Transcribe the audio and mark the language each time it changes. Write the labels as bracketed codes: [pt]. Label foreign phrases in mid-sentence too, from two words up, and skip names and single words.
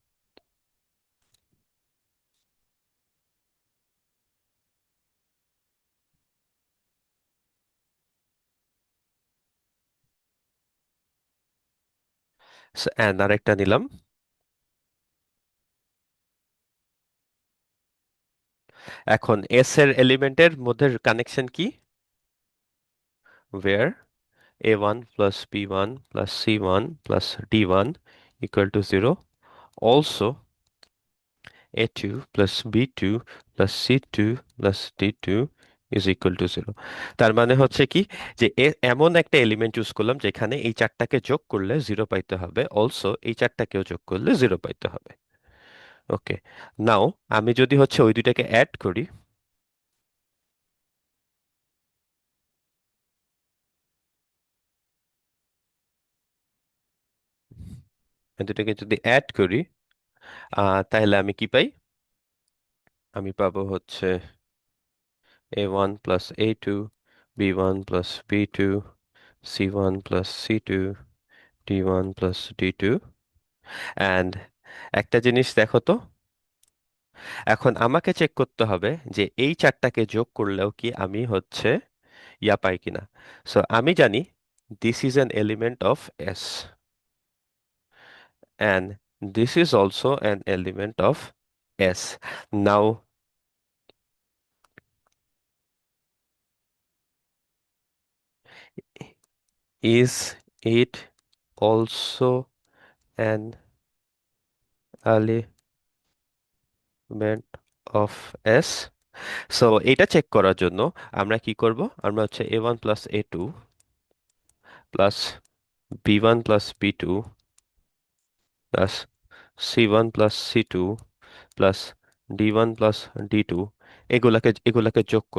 [bn] and আরেকটা নিলাম এখন S এর এলিমেন্টের মধ্যে কানেকশন কি [en] where A1 plus B1 plus C1 plus D1 equal to 0 [bn] also A2 plus B2 plus C2 plus D2 is equal to 0 তার মানে হচ্ছে কি যে এমন একটা এলিমেন্ট চুজ করলাম যেখানে এই চারটাকে যোগ করলে জিরো পাইতে হবে অলসো এই চারটাকেও যোগ করলে জিরো পাইতে হবে [en] okay now [bn] আমি যদি হচ্ছে ওই দুইটাকে অ্যাড করি এই দুটাকে যদি অ্যাড করি তাহলে আমি কি পাই আমি পাবো হচ্ছে A1 [en] plus A2, B1 plus B2, C1 plus C2, D1 plus D2 and [bn] একটা জিনিস দেখো তো এখন আমাকে চেক করতে হবে যে এই চারটাকে যোগ করলেও কি আমি হচ্ছে ইয়া পাই কিনা সো আমি জানি [en] this is an element of S and this is also an element of S now is it also an element of S [bn] সো এটা চেক করার জন্য আমরা কি করব, আমরা হচ্ছে [en] A1 plus A2 plus B1 plus B2 plus C1 plus C2 plus D1 plus D2 [bn] এগুলাকে যোগ করব।